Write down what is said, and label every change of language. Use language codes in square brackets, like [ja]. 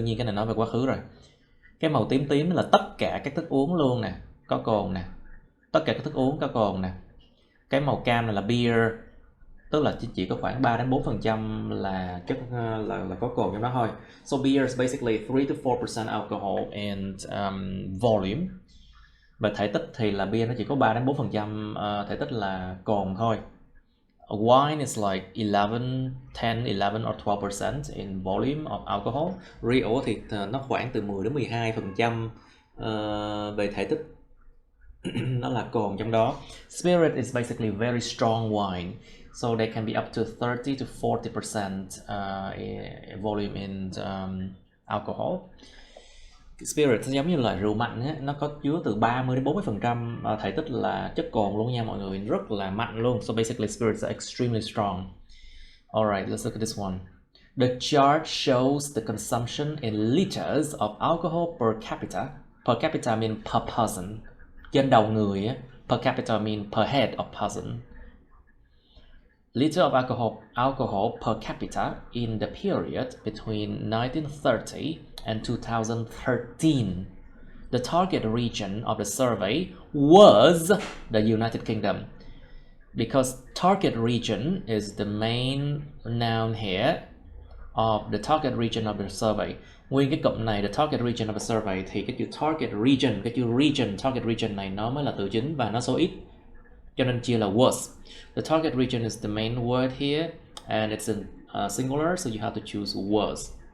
[vi] Đương nhiên cái này nói về quá khứ rồi. Cái màu tím là tất cả các thức uống luôn nè, có cồn nè. Tất cả các thức uống có cồn nè. Cái màu cam này là beer, tức là chỉ có khoảng 3 đến 4% là chất là có cồn trong đó thôi. [en] So beer is basically 3 to 4% alcohol and volume. [vi] Và thể tích thì là beer nó chỉ có 3 đến 4% thể tích là cồn thôi. [en] Wine is like 11 or 12% in volume of alcohol. [vi] Rượu thì nó khoảng từ 10 đến 12% về thể tích. Nó là cồn trong đó. [en] Spirit is basically very strong wine, so they can be up to 30 to 40% volume in alcohol. [vi] Spirit giống như là rượu mạnh ấy, nó có chứa từ 30 đến 40% thể tích là chất cồn luôn nha mọi người, rất là mạnh luôn. [en] So basically spirits are extremely strong. Alright, let's look at this one. The chart shows the consumption in liters of alcohol per capita. Per capita mean per person. [vi] Trên đầu người á, [en] per capita mean per head of person. Liter of alcohol per capita in the period between 1930 and 2013. The target region of the survey was the United Kingdom. Because target region is the main noun here of the target region of the survey. [vi] Nguyên cái cụm này, [en] the target region of the survey, [vi] thì cái chữ target region, target region này nó mới là từ chính và nó số ít, cho nên chia là was. [en] The target region is the main word here and it's in singular, so you have to choose was.